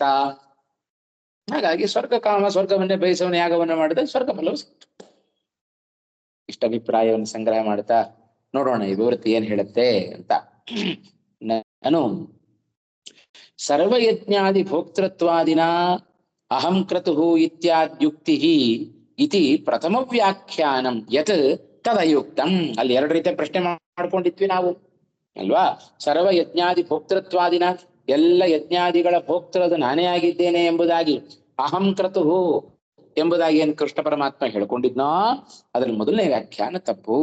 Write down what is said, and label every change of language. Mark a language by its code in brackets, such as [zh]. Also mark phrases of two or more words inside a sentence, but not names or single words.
[kn] ಹಾಗಾಗಿ ಸ್ವರ್ಗವನ್ನೇ ಬಯಸವನ ಯಾಗವನ್ನ ಮಾಡಿದ್ರೆ ಸ್ವರ್ಗ ಫಲವು ಸಿಕ್ತು. ಇಷ್ಟ ಅಭಿಪ್ರಾಯವನ್ನು ಸಂಗ್ರಹ ಮಾಡ್ತಾ ನೋಡೋಣ ಈ ವಿವೃತ್ತಿ ಏನ್ ಹೇಳುತ್ತೆ ಅಂತ. [sa] ನಾನು ಸರ್ವಯಜ್ಞಾದಿ ಭೋಕ್ತೃತ್ವಾದಿನ ಅಹಂ ಕ್ರತು ಇತ್ಯಾದ್ಯುಕ್ತಿ ಇತಿ ಪ್ರಥಮ ವ್ಯಾಖ್ಯಾನಂ ಯತ್ ತದಯುಕ್ತಂ. [kn] ಅಲ್ಲಿ 2 ರೀತಿಯ ಪ್ರಶ್ನೆ ಮಾಡ್ಕೊಂಡಿದ್ವಿ ನಾವು ಅಲ್ವಾ? [sa] ಸರ್ವ ಯಜ್ಞಾದಿ ಭೋಕ್ತೃತ್ವಾದಿನ, [kn] ಎಲ್ಲ ಯಜ್ಞಾದಿಗಳ ಭೋಕ್ತೃದು ನಾನೇ ಆಗಿದ್ದೇನೆ ಎಂಬುದಾಗಿ, [sa] ಅಹಂ ಕ್ರತು [kn] ಎಂಬುದಾಗಿ ಏನು ಕೃಷ್ಣ ಪರಮಾತ್ಮ ಹೇಳ್ಕೊಂಡಿದ್ನೋ ಅದ್ರ ಮೊದಲನೇ ವ್ಯಾಖ್ಯಾನ ತಪ್ಪು.